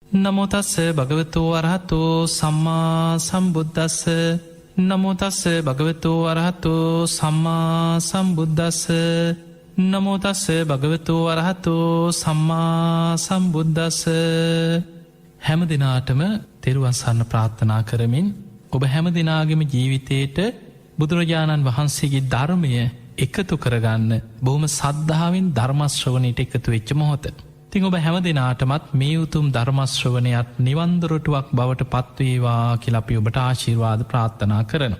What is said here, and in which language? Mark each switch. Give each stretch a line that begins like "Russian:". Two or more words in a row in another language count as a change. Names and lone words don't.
Pali: නමෝ තස්ස භගවතු අරහතෝ සම්මා සම්බුද්දස්ස නමෝ තස්ස භගවතු අරහතෝ සම්මා සම්බුද්දස්ස නමෝ තස්ස භගවතු අරහතෝ සම්මා සම්බුද්දස්ස.
Sinhala: හැම දිනාටම තෙරුවන් සරණ ප්‍රාර්ථනා කරමින් ඔබ හැම දිනාගේම ජීවිතයට බුදුරජාණන් වහන්සේගේ ධර්මය එකතු කරගන්න බොහොම සද්ධාවෙන් ධර්ම ශ්‍රවණයට එකතු වෙච්ච මොහොත. ඉතින් ඔබ හැම දිනාටමත් මේ උතුම් ධර්ම ශ්‍රවණයත් නිවන් දොරටුවක් බවට පත්වේවා කියලා අපි ඔබට ආශිර්වාද ප්‍රාර්ථනා කරනවා.